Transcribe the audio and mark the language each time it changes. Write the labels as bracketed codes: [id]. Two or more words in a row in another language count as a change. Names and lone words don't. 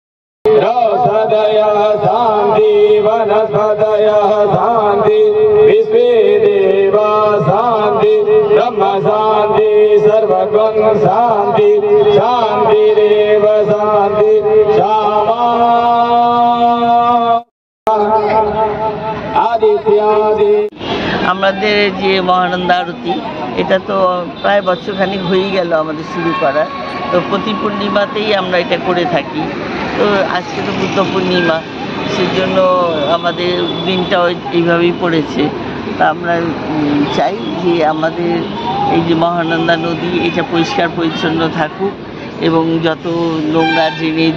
[sa] सदयः शान्ति वनस्पतयः शान्ति विश्वे देवा शान्ति ब्रह्म शान्ति सर्वगुण शान्ति शान्तिरेव शान्ति श्यामा आदित्यादि। [bn] আমাদের যে মহানন্দা আরতি এটা তো প্রায় বছরখানিক হয়েই গেল আমাদের শুরু করা। তো প্রতি পূর্ণিমাতেই আমরা এটা করে থাকি। তো আজকে তো বুদ্ধ পূর্ণিমা, সেজন্য আমাদের দিনটাও এইভাবেই পড়েছে। তা আমরা চাই যে আমাদের এই যে মহানন্দা নদী এটা পরিষ্কার পরিচ্ছন্ন থাকুক এবং যত নোংরা ড্রেনের